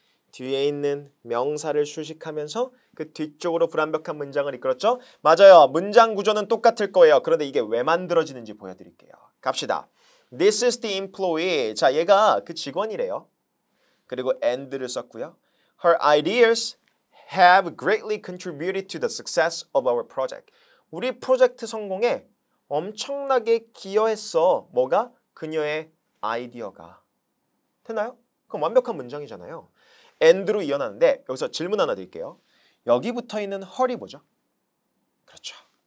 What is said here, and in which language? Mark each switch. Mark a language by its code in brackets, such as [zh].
[ko] 뒤에 있는 명사를 수식하면서 그 뒤쪽으로 불완벽한 문장을 이끌었죠? 맞아요. 문장 구조는 똑같을 거예요. 그런데 이게 왜 만들어지는지 보여드릴게요. 갑시다. [en] This is the employee. [ko] 자, 얘가 그 직원이래요. 그리고 and를 썼고요. [en] Her ideas have greatly contributed to the success of our project. [ko] 우리 프로젝트 성공에 엄청나게 기여했어. 뭐가? 그녀의 아이디어가. 됐나요? 그럼 완벽한 문장이잖아요. and로 이어나는데 여기서 질문 하나 드릴게요. 여기 붙어있는 her이 뭐죠? 그렇죠.